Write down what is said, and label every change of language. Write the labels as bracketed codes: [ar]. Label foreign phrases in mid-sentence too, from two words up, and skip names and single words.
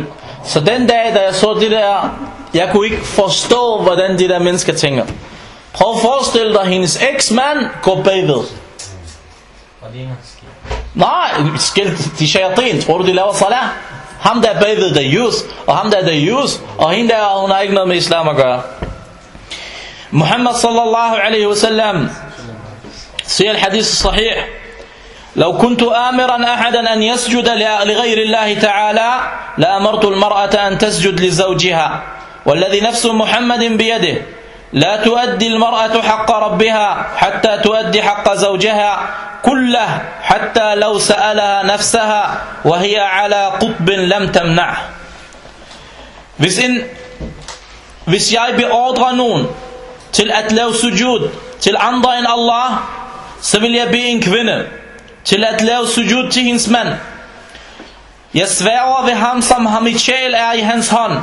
[da] Så den dag, da jeg så det der, jeg kunne ikke forstå, hvordan de der mennesker tænker. Prøv at forestille dig, hendes eksmand går bagved. Og det er ikke skilt. Nej, skilt, de shayatin. Tror du, de laver salat? Ham der bagved, der er jus. Og ham der er jus. Og hende der, hun har ikke noget med islam at gøre. Muhammad [ar] صلى الله عليه وسلم [da] siger [ar] الحديث صحيح. لو كنت آمرا أحدا أن يسجد لغير الله تعالى لأمرت المرأة أن تسجد لزوجها والذي نفس محمد بيده لا تؤدي المرأة حق ربها حتى تؤدي حق زوجها كله حتى لو سألها نفسها وهي على قطب لم تمنعه. [da] Hvis jeg beordrer nogen til at lave sujud til andre end Allah, så vil jeg bede en kvinde til at lave sujud til hendes mand. Jeg sværger ved ham, som ham i sjæl er i hans hånd.